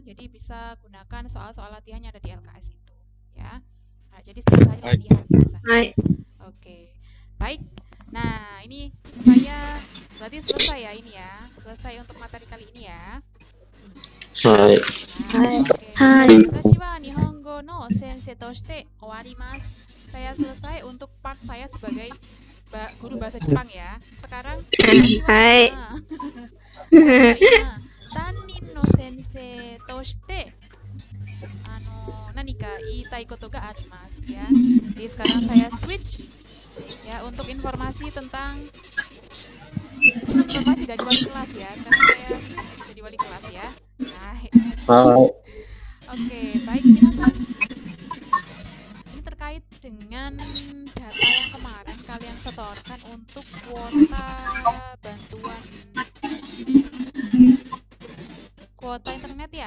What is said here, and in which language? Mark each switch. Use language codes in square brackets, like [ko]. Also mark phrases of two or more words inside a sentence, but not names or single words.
[id] Jadi bisa gunakan soal-soal latihannya ada di LKS itu ya. Nah, jadi setiap hari latihan minasang. Hai. Oke. Baik. Nah, ini saya berarti selesai ya ini ya. Selesai untuk materi kali ini ya. Hai. Oke. Hai. [ja] 私は日本語の先生として終わります. [id] Saya selesai untuk part saya sebagai guru bahasa Jepang ya. Sekarang Hai. [ja] 担任の先生として何か言いたいことがありますや. [id] Jadi sekarang saya switch ya untuk informasi tentang informasi dari wali kelas ya. Sekarang saya switch jadi wali kelas ya. Hai. Oke, baik minasan. Ini terkait dengan data yang kemarin kalian setorkan untuk kuota bantuan kuota internet ya.